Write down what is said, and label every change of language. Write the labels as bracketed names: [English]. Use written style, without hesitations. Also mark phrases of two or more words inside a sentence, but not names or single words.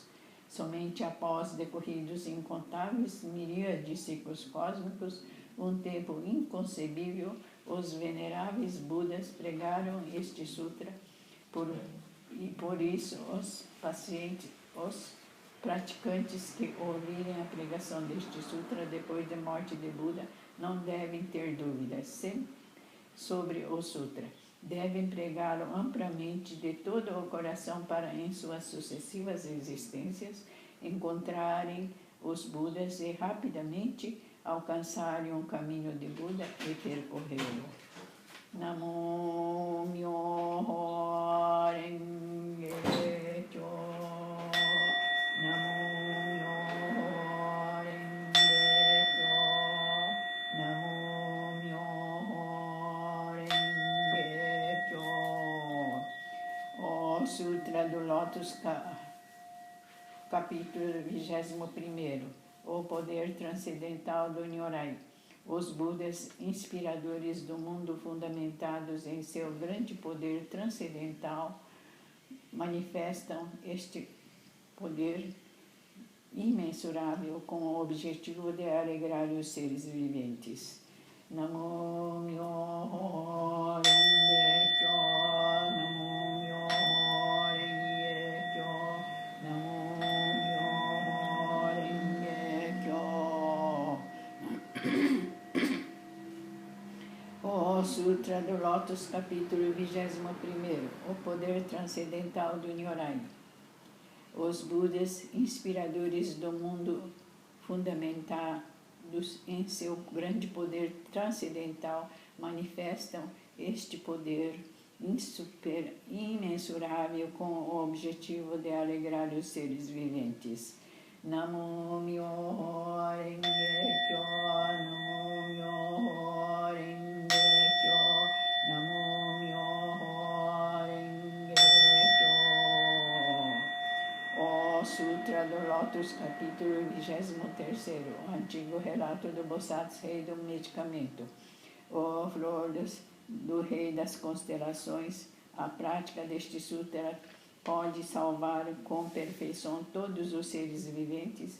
[Portuguese] Somente após decorridos incontáveis miríades de ciclos cósmicos, um tempo inconcebível, os veneráveis Budas pregaram este sutra, e por isso os praticantes que ouvirem a pregação deste sutra depois da morte de Buda não devem ter dúvidas sobre o sutra. Devem pregá-lo amplamente de todo o coração para, em suas sucessivas existências, encontrarem os Budas e rapidamente alcançarem o caminho de Buda e percorrê-lo. [Japanese] 南無妙法蓮華経. 南無妙法蓮華経. 南無妙法蓮華経. [Portuguese] O Sutra do Lótus, capítulo 21. O poder transcendental do Nyorai. Os Budas inspiradores do mundo, fundamentados em seu grande poder transcendental, manifestam este poder imensurável com o objetivo de alegrar os seres viventes. [Japanese] 南無妙法蓮華経. 南無妙法蓮華経. 南無妙法蓮華経. [Portuguese] O Sutra do Lótus, capítulo 21. O poder transcendental do Nyorai. Os Budas inspiradores do mundo, fundamentados em seu grande poder transcendental, manifestam este poder imensurável com o objetivo de alegrar os seres viventes. [Japanese] 南無妙法蓮華経. 南無妙法蓮華経. 南無妙法蓮華経. [Portuguese] O Sutra do Lótus, capítulo 23. O antigo relato do Bodhisattva, rei do medicamento. O flor do rei das constelações, a prática deste sutra pode salvar com perfeição todos os seres viventes.